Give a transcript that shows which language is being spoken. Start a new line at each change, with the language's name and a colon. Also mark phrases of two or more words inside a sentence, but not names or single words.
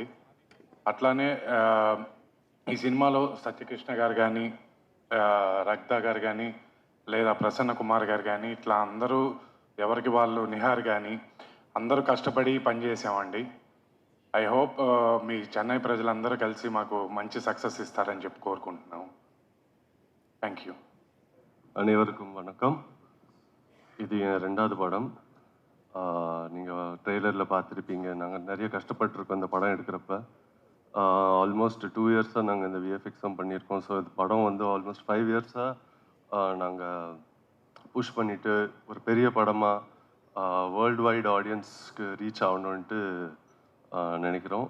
Telugu: అట్లానే ఈ సినిమాలో సత్యకృష్ణ గారు కానీ, రక్త గారు కానీ, లేదా ప్రసన్న కుమార్ గారు కానీ, ఇట్లా అందరూ ఎవరికి వాళ్ళు, నిహార్ కానీ అందరూ కష్టపడి పనిచేసామండి.
English: I hope
Telugu: మీ చెన్నై ప్రజలందరూ కలిసి మాకు మంచి సక్సెస్ ఇస్తారని చెప్పి కోరుకుంటున్నాం.
English: Thank you.
Tamil: அனைவருக்கும் வணக்கம். இது என் ரெண்டாவது படம். நீங்கள் ட்ரெய்லரில் பார்த்துருப்பீங்க. நாங்கள் நிறைய கஷ்டப்பட்டுருக்கோம் இந்த படம் எடுக்கிறப்ப. ஆல்மோஸ்ட் 2 இயர்ஸாக நாங்கள் இந்த விஎஃப்எக்ஸும் பண்ணியிருக்கோம். ஸோ இந்த படம் வந்து ஆல்மோஸ்ட் 5 இயர்ஸாக நாங்கள் புஷ் பண்ணிவிட்டு ஒரு பெரிய படமாக
English: world wide
Tamil: ஆடியன்ஸ்க்கு ரீச் ஆகணுன்ட்டு நினைக்கிறோம்.